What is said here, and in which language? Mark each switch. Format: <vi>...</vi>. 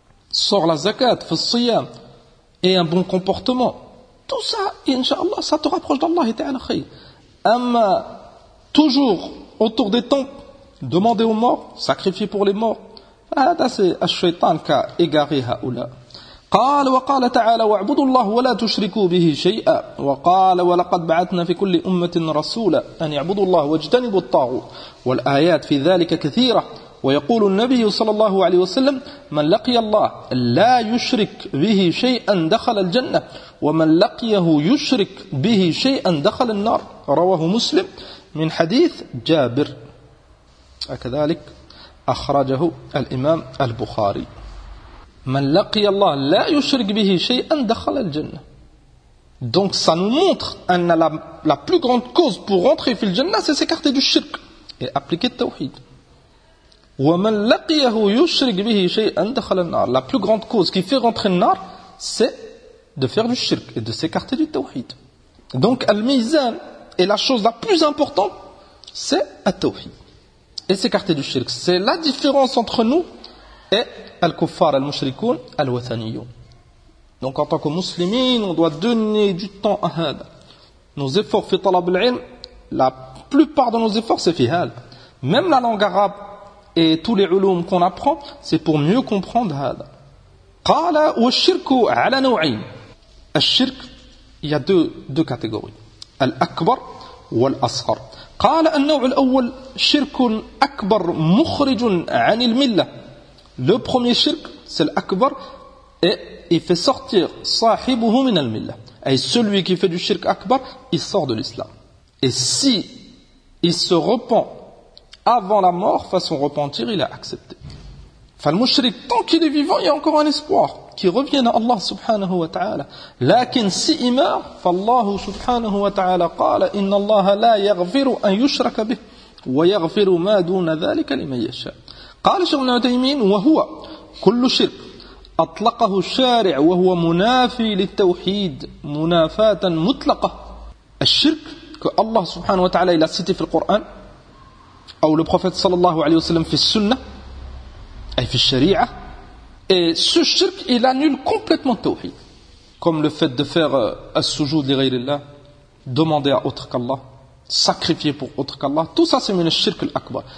<fr>Sors la zakat, fais le siyam. Et un bon comportement. Tout ça, inshallah, ça te rapproche d'Allah. Et ta'ala khayr. Amma, toujours autour des temples, demander aux morts, sacrifier pour les morts. Ça, c'est al-shaytan qui a égaré ha'oula.</fr> <ar>قال وقال تعالى وَاعْبُدُوا اللَّهُ وَلَا تُشْرِكُوا بِهِ شَيْئًا وَقَالَ وَلَقَدْ بَعَثْنَا فِي كُلِّ أُمَّةٍ رَسُولًا أَنْ يَعْبُدُوا اللَّهُ وَاجْتَنِبُوا الطَّاغُوتَ وَالْآيَاتُ فِي ذَلِكَ كَثِيرَةٌ وَيَقُولُ النَّبِيُّ صَلَّى اللَّهُ عَلَيْهِ وَسَلَّمَ مَنْ لَقِيَ اللَّهَ لَا يُشْرِكْ بِهِ شَيْئًا دَخَلَ الْجَنَّةَ وَمَنْ لَقِيَهُ يُشْرِكْ بِهِ شَيْئًا دَخَلَ النَّارَ رواه مسلم من حديث جابر وكذلك أخرجه الإمام البخاري من لقي الله لا يشرك به شيئا دخل الجنة.</ar> <fr>Donc ça nous montre</fr> <ar>أن</ar> <fr>la plus grande cause pour rentrer</fr> <ar>في الجنة</ar> <fr>c'est s'écarter du shirk et appliquer le tawhid.</fr> <ar>ومن لقيه يشرك به شيئا دخل النار.</ar> <fr>La plus grande cause qui fait rentrer le nar c'est de faire du shirk et de s'écarter du tawhid. Donc al-mizan. Et la chose la plus importante, c'est at-tawhid. Et s'écarter du shirk. C'est la différence entre nous et al-kuffar, al-mushrikoun, al-wathaniyoun. Donc en tant que muslimin, on doit donner du temps à had. Nos efforts</fr> <ar>fi talab al-ilm,</ar> <fr>la plupart de nos efforts, c'est</fr> <ar>fi had.</ar> <fr>Même la langue arabe et tous les ulum qu'on apprend, c'est pour mieux comprendre had.</fr> <ar>Qala wa shirku ala nou'ayn.</ar> <fr>Al-shirk, il y a deux catégories.</fr> <ar>الأكبر والأصغر. قال النوع الأول شرك أكبر مخرج عن الملة.</ar> <fr>Le premier shirk, c'est l'akbar, et il fait sortir</fr> <ar>صاحبه من الملة.</ar> <fr>Et celui qui fait du shirk akbar, il sort de l'islam. Et si il se repent avant la mort, façon repentir, il a accepté.</fr> <ar>Fal mushrik,</ar> <fr>tant qu'il est vivant, il y a encore un espoir qu'il revienne à Allah subhanahu wa ta'ala. Lakin si il meurt,</fr> <ar>فالله subhanahu wa ta'ala قال إن الله لا يغفر أن يشرك به ويغفر ما دون ذلك لمن يشاء. قال شيخ ابن عثيمين وهو كل شرك أطلقه الشارع وهو منافي للتوحيد منافاة مطلقة. الشرك</ar> <fr>que</fr> <ar>Allah subhanahu wa ta'ala</ar> <fr>il a cité</fr> <ar>في القرآن أو</ar> <fr>le prophète</fr> <ar>sallallahu alayhi wa sallam في السنة et في الشريعة.</ar> <fr>Et ce shirk, il annule complètement le tawhid. Comme le fait de faire</fr> <ar>as-sujoud li ghayrillah,</ar> <fr>demander à autre qu'Allah, sacrifier pour autre qu'Allah, tout ça c'est le shirk al-akbar.</fr>